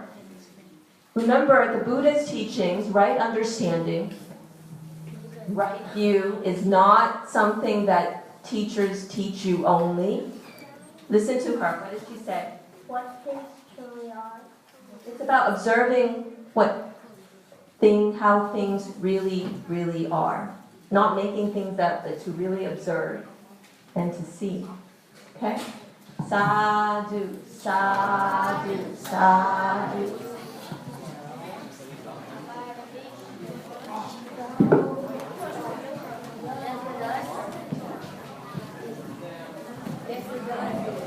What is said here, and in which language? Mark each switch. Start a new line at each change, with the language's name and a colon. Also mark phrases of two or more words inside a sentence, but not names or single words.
English: Remember, the Buddha's teachings, right understanding, right view, is not something that teachers teach you only. Listen to her. What did she say? What things truly are. It's about observing how things really, really are. Not making things up, but to really observe and to see.
Pali: Okay? Sadhu, sadhu, sadhu.
English: Yes, it does.